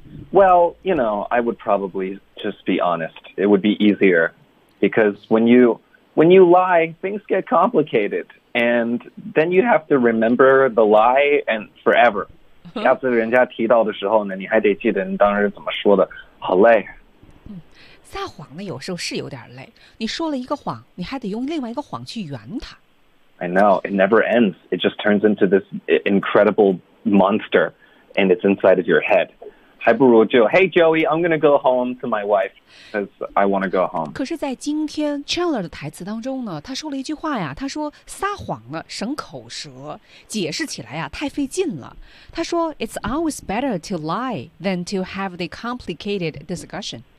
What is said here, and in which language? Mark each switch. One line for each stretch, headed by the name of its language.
English: Well, you know, I would probably just be honest. It would be easier because when you lie, things get complicated and then you have to remember the lie and forever.
Chinese: 下次人家提到的时候呢，你还得记得你当时怎么说的，好累。撒谎呢，有时候是有点累。你说了一个谎，你还得用另外一个谎去圆它。
English: I know it never ends. It just turns into this incredible monster, and it's inside of your head.
Chinese: 还不如就
English: Hey Joey, I'm gonna go home to my wife because I wanna go home.
Chinese: 可是，在今天 Chandler 的台词当中呢，他说了一句话呀，他说撒谎了省口舌，解释起来呀太费劲了。他说
English: It's always better to lie than to have the complicated discussion.